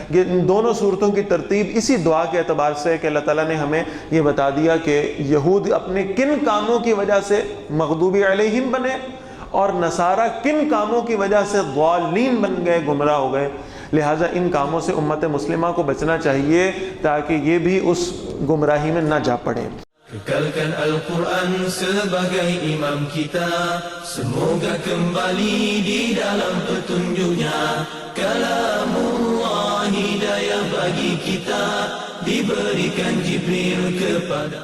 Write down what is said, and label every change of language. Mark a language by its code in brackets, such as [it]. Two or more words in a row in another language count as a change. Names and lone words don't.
[ur] یہ ان دونوں صورتوں کی ترتیب اسی دعا کے اعتبار سے ہے کہ اللہ تعالیٰ نے ہمیں یہ بتا دیا کہ یہود اپنے کن کاموں کی وجہ سے [ar] مغضوب علیہم [ur] بنے اور نصارہ کن کاموں کی وجہ سے ضالین بن گئے، گمراہ ہو گئے۔ لہٰذا ان کاموں سے امت مسلمہ کو بچنا چاہیے تاکہ یہ بھی اس گمراہی میں نہ جا پڑے۔ [ms] Kekalkan Al-Quran sebagai imam kita, semoga kembali di dalam petunjuknya. Kalamullah hidayah bagi kita, diberikan Jibril kepada.